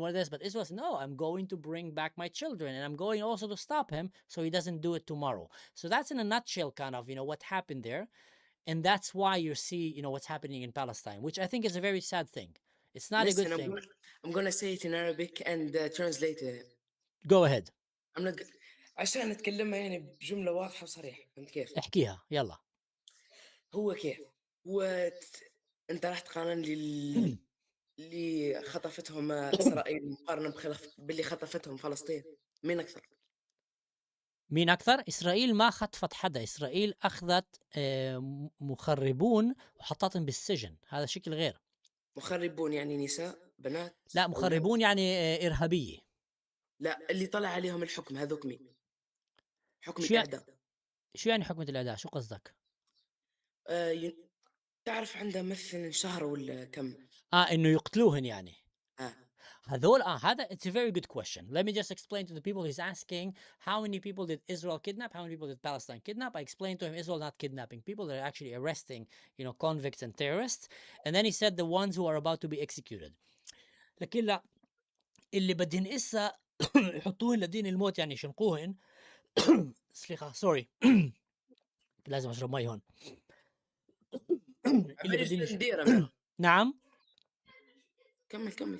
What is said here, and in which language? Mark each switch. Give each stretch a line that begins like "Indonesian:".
English: What this? But Israel says, no, I'm going to bring back my children and I'm going also to stop him so he doesn't do it tomorrow. So that's in a nutshell kind of, you know, what happened there. And that's why you see, you know, what's happening in Palestine, which I think is a very sad thing. It's not a good thing. I'm gonna say it in Arabic and translate it. Go ahead. I'm not
Arabic: عشان نتكلمها يعني بجملة واضحة وصريحة. فهمت كيف؟ احكيها يلا. هو كيف؟ انت رحت قارن اللي خطفتهم اسرائيل مقارنة باللي خطفتهم فلسطين. مين أكثر؟ إسرائيل ما خطفت حدا. إسرائيل أخذت مخربون وحطتهم بالسجن. هذا شكل غير. مخربون يعني نساء بنات؟ لا، مخربون يعني إرهابية. لا، اللي طلع عليهم الحكم هذوك مين؟ حكم الإعدام. شو يعني حكم الإعدام؟ شو قصدك؟ تعرف عنده مثلا شهر ولا كم؟ إنه يقتلوهن يعني. هذول هذا
English: it's a very good question. Let me just explain to the people he's asking how many people did Israel kidnap, how many people did Palestine kidnap. I explained to him Israel not kidnapping people, they're actually arresting, you know, convicts and terrorists. And then he said the ones who are about to be executed.
Arabic: لكن لا اللي بدهن إسا يحطوهن لدين الموت يعني يشنقوهن. سوري لازم أشرب مي هون. اللي بدهن نعم كمل